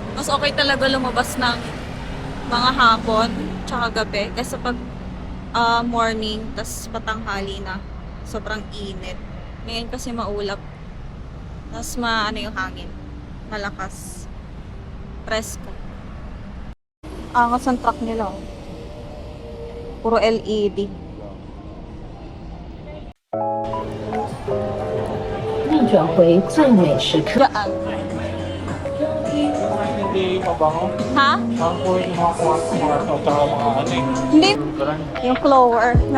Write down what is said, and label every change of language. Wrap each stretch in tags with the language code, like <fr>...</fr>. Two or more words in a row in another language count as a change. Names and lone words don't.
<tl>Mas okay talaga lumabas ng mga hapon tsaka gabi kaysa pag morning tas patanghali na. Sobrang init. Ngayon kasi maulap. Tas yung hangin. Malakas. Presko. Angas ang truck nila. Puro LED.</tl> <zh>并转回最美时刻。</zh> <tl>Daan. Hindi mabango. Ha? Ako yung mga kuha mga Hindi. Parang Yung flower, no?</tl>